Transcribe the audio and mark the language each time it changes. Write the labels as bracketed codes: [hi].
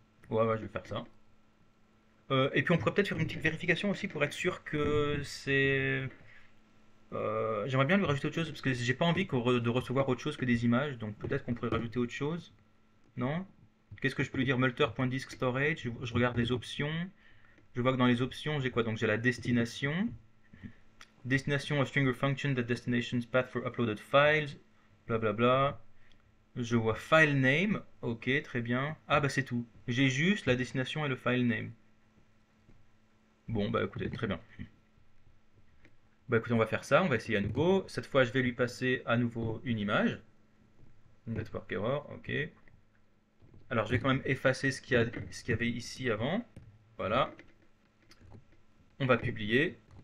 [fr] Ouais, je vais faire ça. Et puis on pourrait peut-être faire une petite vérification aussi pour être sûr que c'est... j'aimerais bien lui rajouter autre chose parce que j'ai pas envie de recevoir autre chose que des images, donc peut-être qu'on pourrait rajouter autre chose. Non? Qu'est-ce que je peux lui dire? Multer.disk storage, je regarde les options. Je vois que dans les options, j'ai quoi? Donc j'ai la destination. [en] Destination a string function that destination's path for uploaded files. [fr] Blablabla. Je vois file name. Ok, très bien. Ah bah c'est tout. J'ai juste la destination et le file name. Bon bah écoutez, très bien. Bah écoutez, on va faire ça, on va essayer à nouveau. Cette fois, je vais lui passer à nouveau une image. Network error, ok. Alors je vais quand même effacer ce qu'il y avait ici avant. Voilà. On va publier.